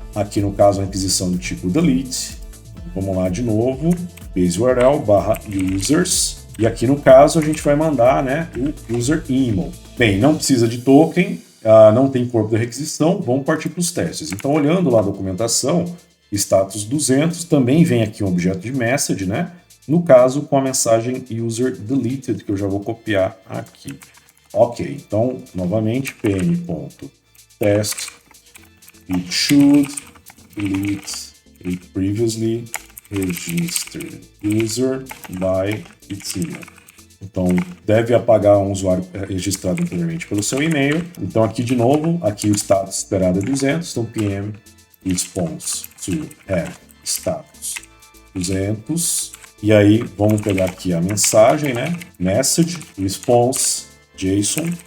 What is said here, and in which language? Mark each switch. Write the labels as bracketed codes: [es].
[pt] Aqui no caso a requisição do tipo delete, vamos lá de novo, base URL /users, e aqui no caso a gente vai mandar, né, o user email. Bem, não precisa de token, não tem corpo da requisição, vamos partir para os testes. Então olhando lá a documentação, status 200, também vem aqui um objeto de message, né? No caso, com a mensagem user deleted, que eu já vou copiar aqui. [en] Ok, [pt] então, novamente, [en] pm.test it should delete a previously registered user by its email. [pt] Então, deve apagar um usuário registrado anteriormente pelo seu e-mail. Então, aqui de novo, aqui o status esperado é 200, então pm response to have status 200. E aí, vamos pegar aqui a mensagem, né? Message, response, JSON.